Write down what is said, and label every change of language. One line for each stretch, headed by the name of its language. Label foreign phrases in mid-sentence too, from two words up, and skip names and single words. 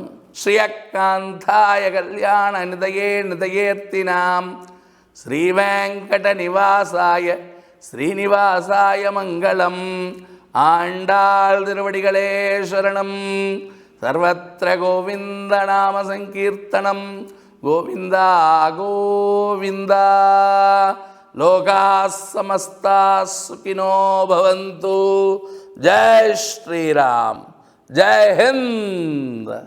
Sanskrit: श्रियःकान्ताय कल्याण निधये निधयेऽर्थिनाम् श्रीवेङ्कट निवासाय श्रीनिवासाय मङ्गलम्.
Tamil: ஆண்டாள் திருவடிகளே சரணம்.
Sanskrit: सर्वत्र गोविन्द नाम सङ्कीर्तनम्. கோவிந்தா கோவிந்தா. லோகாः समस्ताः सुखिनो भवन्तु.
Hindi: जय श्री राम. जय हिंद.